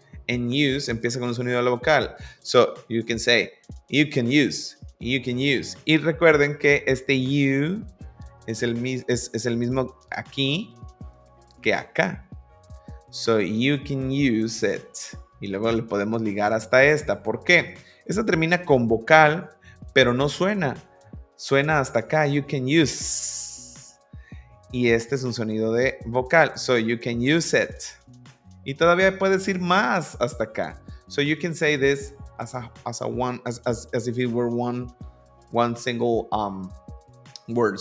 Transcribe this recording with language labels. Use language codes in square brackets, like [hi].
[es] And use empieza con un sonido de la vocal. [en] So, you can say, you can use. You can use. [es] Y recuerden que este you es el mismo aquí que acá. [en] So, you can use it. [es] Y luego le podemos ligar hasta esta. ¿Por qué? Esta termina con vocal, pero no suena. Suena hasta acá. [en] You can use. [es] Y este es un sonido de vocal. [en] So, you can use it. [es] Y todavía puedes ir más hasta acá. [en] So, you can say this as if it were one single word.